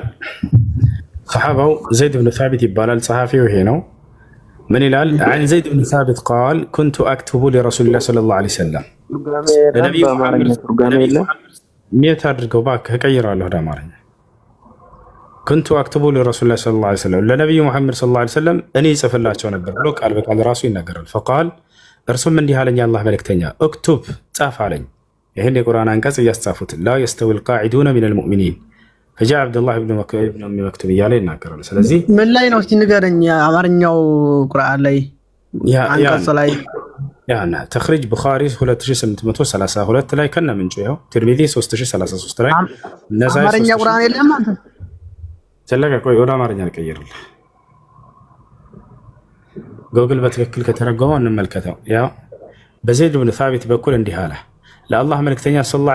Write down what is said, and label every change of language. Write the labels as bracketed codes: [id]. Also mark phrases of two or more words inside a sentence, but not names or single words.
[am] ሰሐባው ዘይድ ብን ሳቢት ይባላል። ጸሐፊው ይሄ ነው። ምን ይላል? [ar] عن زيد بن ثابت قال كنت أكتب لرسول الله صلى الله عليه وسلم [am] ለነብዩ ሚት አድርገው እባክህ እቀይራለሁ ወደ አማርኛ። [ar] كنت أكتب لرسول الله صلى الله عليه وسلم [am] ለነብዩ መሐመድ [ar] صلى الله عليه وسلم [am] እኔ ጽፍላቸው ነበር ብሎ ቃል በቃል ራሱ ይናገራል። فقال እርሱም እንዲህ አለኝ አላህ መልእክተኛ اكتب ጻፍ አለኝ። ይሄን የቁርአን አንቀጽ እያስጻፉት [ar] لا يستوي القاعدون من المؤمنين فجاء عبد الله بن مكتوم [am] እያለ ይናገራል። ስለዚህ ምን ላይ ነው እስቲ ንገረኝ። አማርኛው ቁርአን ላይ አንቀጽ ላይ ያና ተخريج ቡኻሪ 2832 ላይ ከነ ምንጩ ይኸው ትርሚዚ 3033 ላይ ነሳኢ አማርኛ ቁርአን የለም። አንተ ስለጋ ቆይ ወደ አማርኛ ልቀይርልህ። ጎግል በትክክል ከተረጎመው እንመልከተው። ያው በዘይድ ብን ሳቢት በኩል እንዲህ አለ ለአላህ መልእክተኛ ሰለላሁ